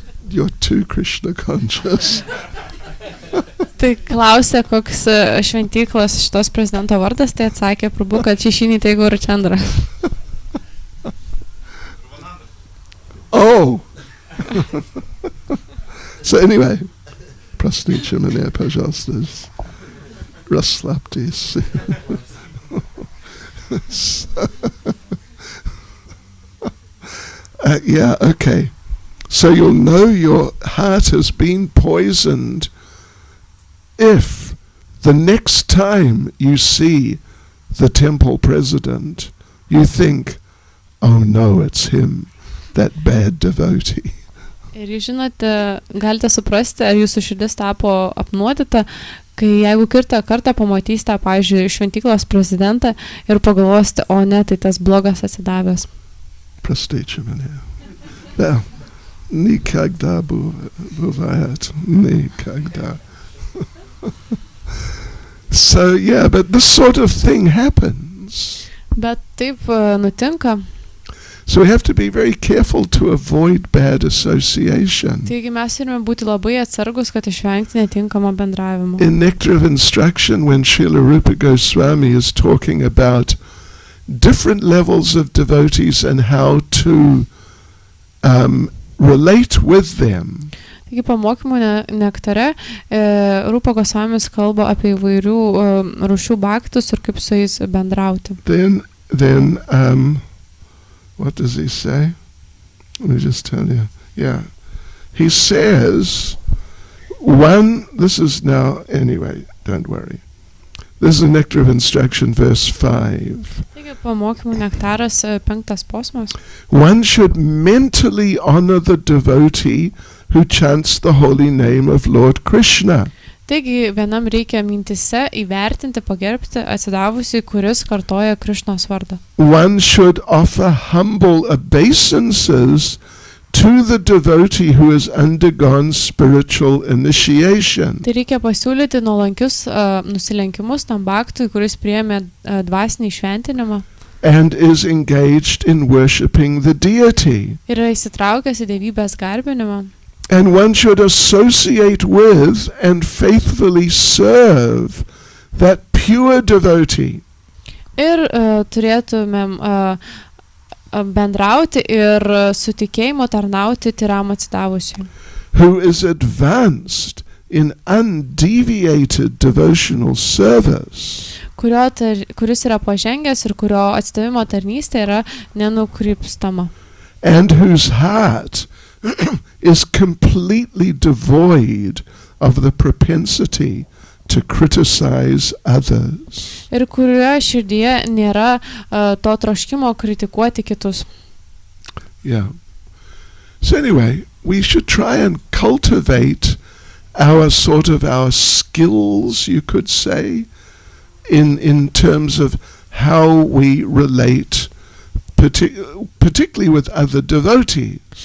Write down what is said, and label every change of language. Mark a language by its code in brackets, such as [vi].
[en] You're too Krishna conscious. [lt] Tai klausė, koks šventyklos šitos prezidento vardas, tai atsakė Prabhu, kad Šešinį tai Guru Chandra. Oh! [en] So anyway, [ru] простите меня, пожалуйста, расслабьтесь. [en] Yeah, okay. So you'll know your heart has been poisoned if the next time you see the temple president, you think, oh no, it's him, that bad devotee. [lt] Ir jūs žinote, galite suprasti, ar jūsų širdis tapo apnuodyta, kai jeigu kitą kartą pamatysite, pavyzdžiui, šventyklos prezidentą ir pagalvosite, o ne, tai tas blogas atsidavęs. [ru] Простите меня. Now, Nikagda buvayat. Nikagda. [en] So yeah, but this sort of thing happens. [lt] Bet taip nutinka. [en] So we have to be very careful to avoid bad association. [lt] Taigi mes turime būti labai atsargus, kad išvengti netinkamo bendravimo. [en] In Nectar of Instruction, when Srila Rupa Goswami is talking about different levels of devotees and how to relate with them, [lt] Taigi pamokymų nektare Rupa Gosvamis kalba apie įvairių rūšių bhaktus ir kaip su jais bendrauti. [en] Then what does he say? Let me just tell you. Yeah. He says, this is now, anyway, don't worry. This is the Nectar of Instruction, verse 5. [lt] Taigi pamokymų nektaras 5 posmas. [en] One should mentally honor the devotee who chants the holy name of Lord Krishna. [lt] Taigi vienam reikia mintise įvertinti, pagerbti atsidavusi, kuris kartoja Krišnos vardą. [en] One should offer humble obeisances to the devotee who has undergone spiritual initiation. [lt] Tai reikia pasiūlyti nuolankius nusilenkimus tam bhaktui, kuris priėmė dvasinį šventinimą. [en] And is engaged in worshipping the deity. [lt] Ir yra įsitraukęs į dievybės garbinimą. [en] And one should associate with and faithfully serve that pure devotee. [lt] Ir turėtumėm bendrauti ir su tikėjimu tarnauti tyram atsidavusiui. [en] Who is advanced in undeviated devotional service. [lt] Kuris yra pažengęs ir kurio atsidavimo tarnystė yra nenukrypstama. [en] And whose heart is completely devoid of the propensity to criticize others. [lt] Ir kurioje širdyje nėra to troškimo kritikuoti kitus. Yeah. [en] So anyway, we should try and cultivate our skills, you could say, in terms of how we relate particularly with other devotees.